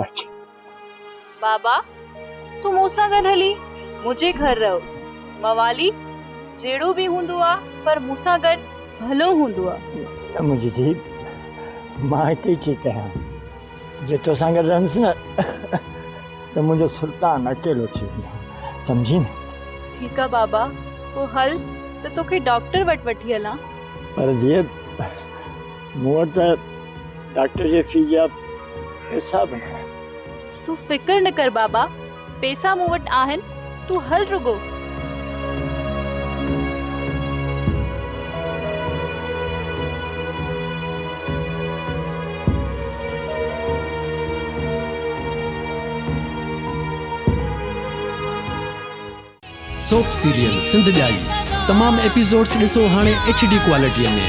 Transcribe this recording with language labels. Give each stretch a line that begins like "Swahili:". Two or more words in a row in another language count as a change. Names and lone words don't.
Sindhi: बाबा तू मूंसां गॾु हली मुझे घर रहो। मवाली जेड़ो भी हुंदो आ पर मूंसां गॾु भलो हुंदो आ। मुझे जी मां हिते ठीक आहियां। जे तोसां गॾु रहंदुसि न त मुंहिंजो सुल्तान अकेलो थी वेंदो, सम्झी न।
Hindi: ठीक है
Sindhi: बाबा, को हल तो तोखे डॉक्टर वटि वठी हलां। पर जीअं मूं वटि डॉक्टर जे फी जा पैसा बि न। तू फिक्र न कर बाबा, पैसा मूं वटि आहिनि, तू हल रुगो।
English: soap serial
Sindhi: सिंध जाई तमाम एपिसोड्स ॾिसो हाणे HD क्वालिटीअ में।